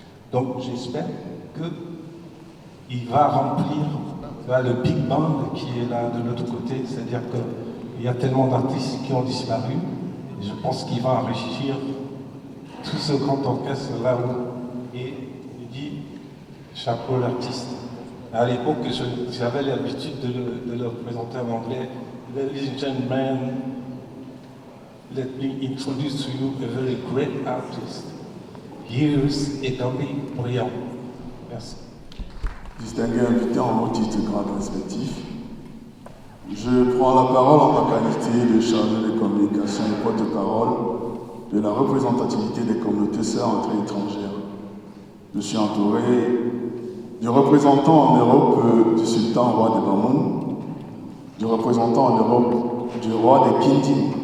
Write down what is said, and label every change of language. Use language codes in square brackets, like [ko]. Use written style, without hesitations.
[fr] Donc j'espère qu'il va remplir le big band qui est là de l'autre côté, c'est-à-dire qu'il y a tellement d'artistes qui ont disparu, et je pense qu'il va enrichir tout ce grand orchestre là-haut. Et il dit chapeau l'artiste. À l'époque, j'avais l'habitude de le présenter en anglais. [en] Ladies and gentlemen, let me introduce to you a very great artist. Here's Camille Briand. Merci. [fr] Distingués invités en vos titres et grades respectifs, je prends la parole en ma qualité de chargé de communication et porte-parole de la représentativité des communautés sœurs entrées étrangères. Je suis entouré du représentant en Europe du sultan roi de Bamoun, du représentant en Europe du roi des Kindi.